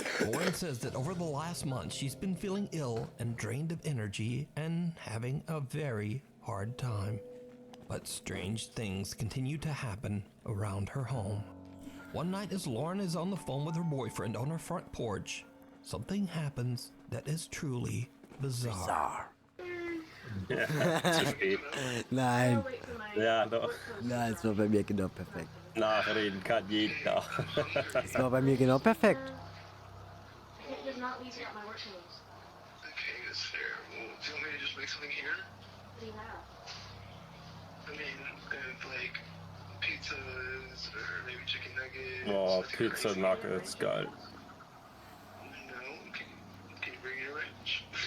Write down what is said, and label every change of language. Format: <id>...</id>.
<en>Lauren says that over the last month, she's been feeling ill and drained of energy and having a very hard time. But strange things continue to happen around her home. One night as Lauren is on the phone with her boyfriend on her front porch, something happens that is truly bizarre.</en> <de>Zu spät. Nein. Ja, doch. Nein, es war bei mir genau perfekt. Nachreden kann jeder. Es war bei mir genau perfekt.</de> <en>It does not leave out my work clothes. Okay, that's fair. Well, do you want me to just make something here? What do you have? I mean, like pizzas or maybe chicken nuggets. Oh, nothing Pizza crazy. Nuggets,</en> <de>geil.</de> <en>No, can you bring your lunch?</en>